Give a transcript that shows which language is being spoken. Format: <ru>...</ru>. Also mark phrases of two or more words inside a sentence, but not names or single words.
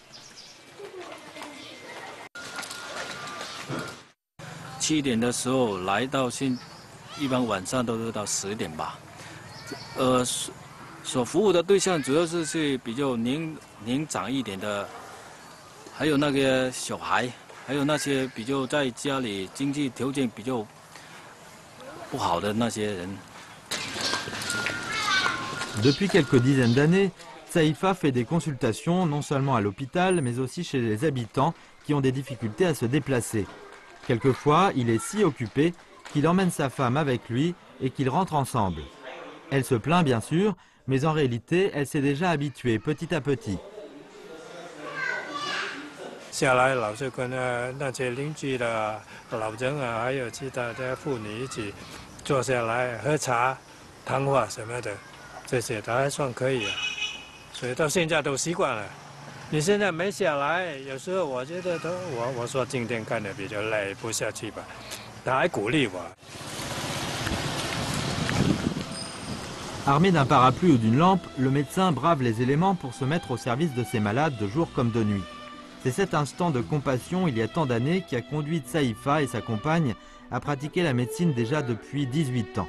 <zh>7 点的时候来到一般晚上都是到10点吧。所服务的对象主要是比较年长一点的，还有那个小孩，还有那些比较在家里经济条件比较不好的那些人。</zh> <fr>Depuis quelques dizaines d'années, Saifa fait des consultations non seulement à l'hôpital, mais aussi chez les habitants qui ont des difficultés à se déplacer. Quelquefois, il est si occupé qu'il emmène sa femme avec lui et qu'ils rentrent ensemble. Elle se plaint bien sûr, mais en réalité, elle s'est déjà habituée petit à petit.</fr> <zh>下来老是跟那些邻居的老人啊，还有其他的妇女一起坐下来喝茶、谈话什么的，这些都还算可以啊。所以到现在都习惯了。你现在没下来，有时候我觉得我说今天干的比较累，不下去吧。他还鼓励我。</zh> <fr>Armé d'un parapluie ou d'une lampe, le médecin brave les éléments pour se mettre au service de ses malades de jour comme de nuit. C'est cet instant de compassion il y a tant d'années qui a conduit Saifa et sa compagne à pratiquer la médecine déjà depuis 18 ans.</fr>